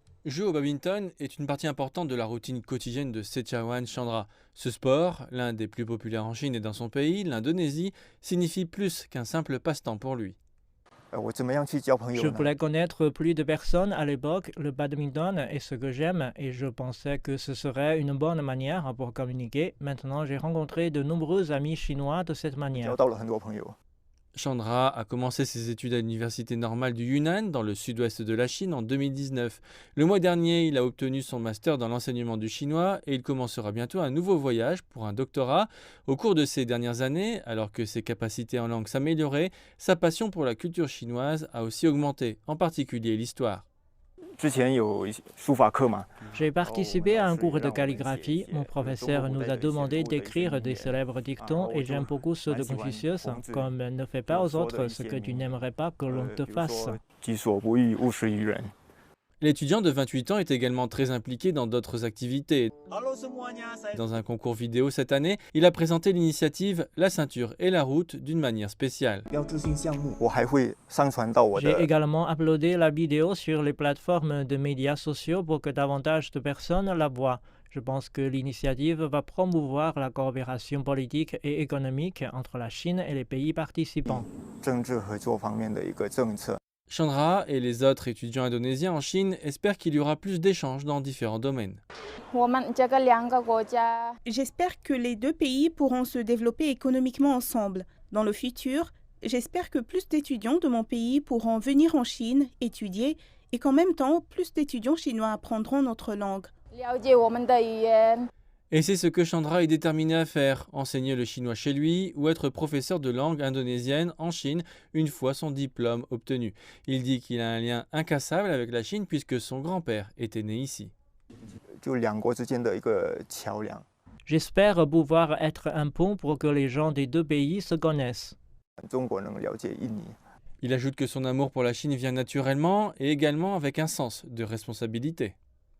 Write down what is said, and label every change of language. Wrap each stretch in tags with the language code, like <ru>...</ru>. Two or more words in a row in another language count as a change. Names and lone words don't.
<fr>Jouer au badminton est une partie importante de la routine quotidienne de Sechawan Chandra. Ce sport, l'un des plus populaires en Chine et dans son pays, l'Indonésie, signifie plus qu'un simple passe-temps pour lui. Je</fr> <zh>我怎么样去交朋友呢？</zh> <fr>voulais connaître plus de personnes à l'époque. Le badminton est ce que j'aime et je pensais que ce serait une bonne manière pour communiquer. Maintenant, j'ai rencontré de nombreux amis chinois de cette</fr> <zh>交</zh> <fr>manière.</fr> <zh>到了很多朋友。</zh> <fr>Chandra a commencé ses études à l'université normale du Yunnan, dans le sud-ouest de la Chine, en 2019. Le mois dernier, il a obtenu son master dans l'enseignement du chinois et il commencera bientôt un nouveau voyage pour un doctorat. Au cours de ces dernières années, alors que ses capacités en langue s'amélioraient, sa passion pour la culture chinoise a aussi augmenté, en particulier l'histoire.</fr> <zh>之前有一些书法课嘛，</zh> <fr>J'ai participé à un cours de calligraphie. Mon professeur nous a demandé d'écrire des célèbres dictons et j'aime beaucoup ceux de Confucius, comme ne fais pas aux autres ce que tu n'aimerais pas que l'on te</fr> <zh>比如</zh> <fr>fasse.</fr> <zh>说己所不欲，勿施于人。</zh> <fr>L'étudiant de 28 ans est également très impliqué dans d'autres activités. Dans un concours vidéo cette année, il a présenté l'initiative La ceinture et la route d'une manière spéciale.</fr> <zh>标志性项目。我还会上传到我</zh> <fr>J'ai</fr> <zh>的</zh> <fr>également uploadé la vidéo sur les plateformes de médias sociaux pour que davantage de personnes la voient. Je pense que l'initiative va promouvoir la coopération politique et économique entre la Chine et les pays participants.</fr> <zh>政治合作方面的一个政策。</zh> <fr>Chandra et les autres étudiants indonésiens en Chine espèrent qu'il y aura plus d'échanges dans différents domaines. J'espère que les deux pays pourront se développer économiquement ensemble. Dans le futur, j'espère que plus d'étudiants de mon pays pourront venir en Chine, étudier, et qu'en même temps, plus d'étudiants chinois apprendront notre langue. Et c'est ce que Chandra est déterminé à faire, enseigner le chinois chez lui ou être professeur de langue indonésienne en Chine une fois son diplôme obtenu. Il dit qu'il a un lien incassable avec la Chine puisque son grand-père était né ici.</fr> <zh>就两国之间的一个桥梁。</zh> <fr>J'espère pouvoir être un pont pour que les gens des deux pays se connaissent.</fr> <zh>中国能了解印尼。</zh> <fr>Il ajoute que son amour pour la Chine vient naturellement et également avec un sens de responsabilité.</fr>